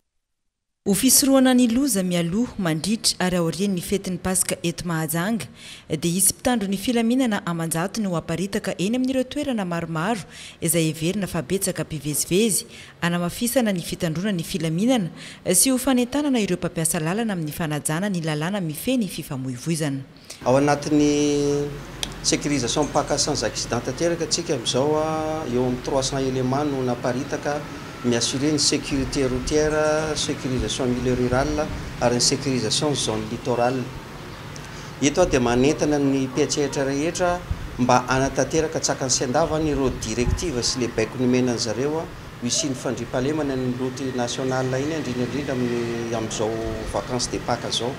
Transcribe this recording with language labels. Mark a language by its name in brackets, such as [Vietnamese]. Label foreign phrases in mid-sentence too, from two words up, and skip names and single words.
[Malagasy] Ho fisorohana ny loza mialoha mandritra ary aorian'ny fetin'ny Pasika eto Mahajanga dia isy mpitandro ny filaminana amanjato no aparitaka eny amin'ireo toerana maromaro izay heverina fa betsaka mpivezivezy anamafisana ny fitandrona ny filaminana sy ho fanentanana ireo mpampiasa lalana amin'ny fanajana ny lalàna mifeny fifamoivoizana. Ao anatin'ny sécurisation paka [French] sans accident [Malagasy] tanteraka atsika amin'izao eo amin'ny 300 éléments no naparitaka miassurer [French] une sécurité routière, sécurisation milieu rural [Malagasy] ary ny [French] sécurisation zone littorale. [Malagasy] Eto dia manentana ny mpiatsehatra rehetra mba anatanteraka tsakany sy andavany ireo directive sy le baiko nomenany zareo misy ny fandriampahalemana ny [French] route nationale [Malagasy] iny indrindra amin'izao [French] vacances de Pâques [Malagasy] zao.